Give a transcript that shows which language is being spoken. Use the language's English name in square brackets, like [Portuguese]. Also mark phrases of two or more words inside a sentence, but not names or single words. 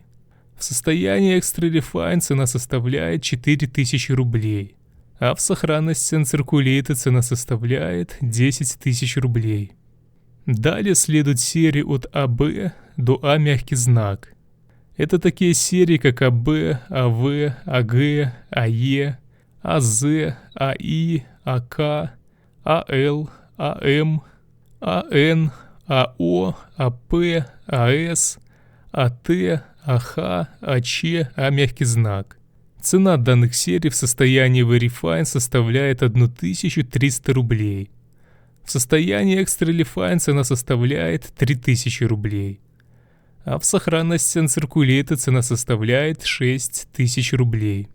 [Russian] В состоянии Extra-Refine цена составляет 4000 рублей, а в сохранности Uncirculated цена составляет 10 тысяч рублей. Далее следует серии от АБ до А мягкий знак. Это такие серии, как АБ, АВ, АГ, АЕ, АЗ, АИ, АК, АЛ, АМ, АН, АО, АП, АС, АТ, АХ, АЧ, А мягкий знак. Цена данных серий в состоянии Verifine составляет 1300 рублей. В состоянии Extra-Refine цена составляет 3000 рублей. А в сохранности Uncirculated цена составляет 6000 рублей.